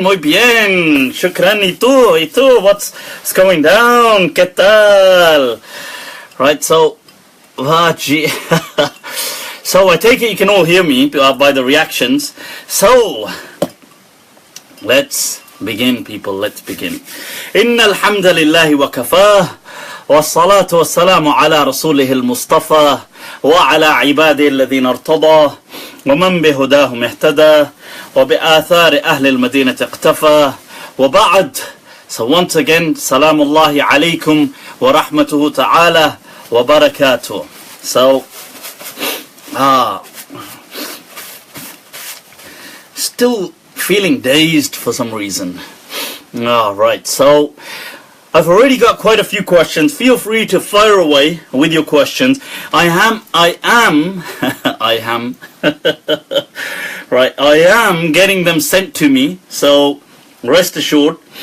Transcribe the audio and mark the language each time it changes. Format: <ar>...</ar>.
<en>Shukran,</en> <es>y tú,</es> <en>what's going down?</en> <es>¿Qué tal?</es> <en>Right, so, so I take it you can all hear me by the reactions. So, let's begin, people, let's begin.</en> <ar>Inna alhamdulillahi wa kafah. والصلاة والسلام على رسوله المصطفى وعلى عباده الذين ارتضى ومن بهداهم اهتدى وبآثار أهل المدينة اقتفى وبعد.</ar> <en>So once again,</en> <ar>سلام الله عليكم ورحمته تعالى وبركاته.</ar> <en>So, still feeling dazed for some reason. Alright, so I've already got quite a few questions. Feel free to fire away with your questions. I am right, I am getting them sent to me, so rest assured.</en>